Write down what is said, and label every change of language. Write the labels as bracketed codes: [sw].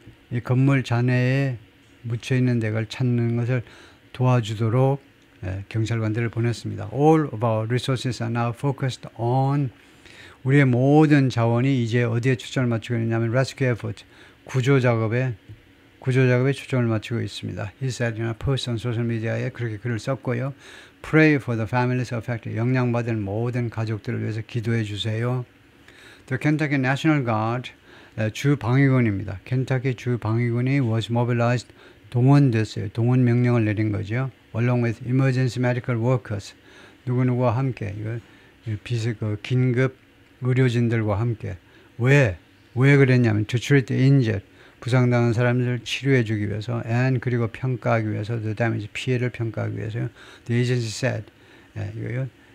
[ko] 이 건물 잔해에 묻혀 있는 덱을 찾는 것을 도와주도록 경찰관들을 보냈습니다. [en] All of our resources are now focused on [ko] 우리의 모든 자원이 이제 어디에 초점을 맞추고 있냐면 [en] rescue effort [ko] 구조 작업에 초점을 맞추고 있습니다. [en] He said in a post on social media에 [ko] 그렇게 글을 썼고요. [en] Pray for the families affected. [ko] 영향받은 모든 가족들을 위해서 기도해 주세요. [en] The Kentucky National Guard [ko] 주 방위군입니다. 켄터키 주 방위군이 [en] was mobilized [ko] 동원됐어요. 동원 명령을 내린 거죠. [en] Along with emergency medical workers [ko] 누구누구와 함께 긴급 의료진들과 함께 왜 그랬냐면 [en] to treat the injured [ko] 부상당한 사람들을 치료해 주기 위해서 and 그리고 평가하기 위해서 [en] the damage [ko] 피해를 평가하기 위해서 [en] the agency said [ko] 이거요.